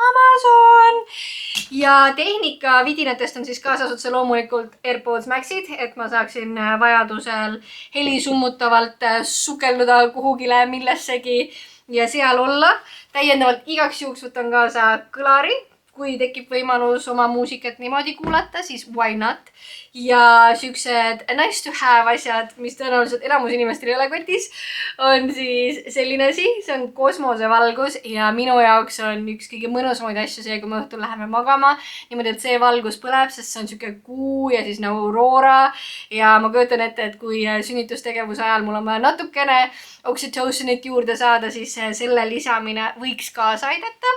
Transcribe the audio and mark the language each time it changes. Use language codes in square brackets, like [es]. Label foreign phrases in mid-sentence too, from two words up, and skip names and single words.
[et] Ja tehnika vidinatest on siis kaasas otse loomulikult AirPods Maxid, et ma saaksin vajadusel helisummutavalt sukelduda kuhugile millessegi ja seal olla. Täiendavalt igaks juhuks võtan kaasa kõlari, kui tekib võimalus oma muusikat niimoodi kuulata, siis [en] why not. [et] Ja siuksed [en] nice to have [et] asjad, mis tõenäoliselt enamus inimestel ei ole kotis, on siis selline asi, see on kosmosevalgus ja minu jaoks on üks kõige mõnusamaid asju see, kui me õhtul läheme magama. Niimoodi, et see valgus põleb, sest see on siuke kuu ja siis nagu aurora ja ma kujutan ette, et kui sünnitustegevuse ajal mul on vaja natukene oxytocinit juurde saada, siis selle lisamine võiks kaasa aidata.